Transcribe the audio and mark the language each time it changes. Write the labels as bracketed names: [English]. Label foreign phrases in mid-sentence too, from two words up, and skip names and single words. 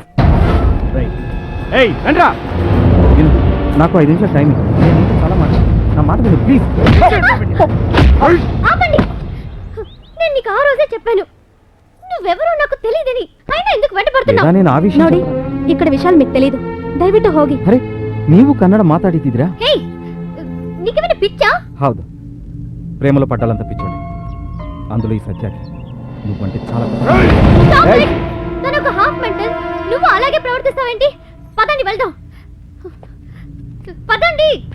[Telugu] ఏయ్ రండ్రా. విను, నాకు 5 నిమిషాలు టైం ఇవ్వు. నేను నీతో చాలా నా మాట విను ప్లీజ్. ఆపండి. నేను నీకు ఆ రోజే చెప్పాను నువ్వెవరో నాకు తెలియదని, అయినా ఎందుకు లేదా వెంటపడుతున్నావు? నేను ఆ విషయం ನೋಡಿ ఇక్కడ విషయాలు మీకు తెలీదు, [Kannada] ದಯವಿಟ್ಟು ಹೋಗಿ. ಅರೆ ನೀವು ಕನ್ನಡ ಮಾತಾಡಿದ್ದೀರಾ? [Telugu] హే, నీకేమైనా పిచ్చా? ಹೌದು, ప్రేమలో పడ్డాలంత పిచ్చోడి. అందులో ఈ సత్యాకి నువ్వంటే చాలా [English] Stop it! [Telugu] తను ఒక [English] half mental, [Telugu] నువ్వు అలాగే ప్రవర్తిస్తావేంటి? పదండి వెళ్దాం. పదండి.